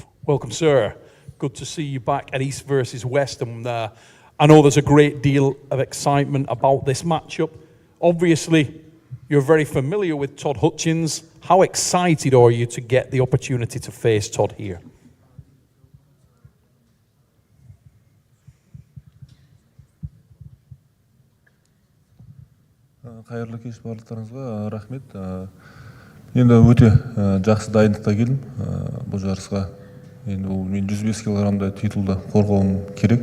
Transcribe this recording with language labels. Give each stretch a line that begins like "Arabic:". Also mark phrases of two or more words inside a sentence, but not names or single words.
English: Welcome, sir. Good to see you back at East versus West. And I know there's a great deal of excitement about this matchup. Obviously, you're very familiar with Todd Hutchings. How excited are you to get the opportunity to face Todd here?
Kazakh: Қайырлы кеш барлықтарыңызға рахмет. Енді өте жақсы дайындықта келдім бұл жарысқа. Енді мен 105 килограммда титулды қорғауым керек.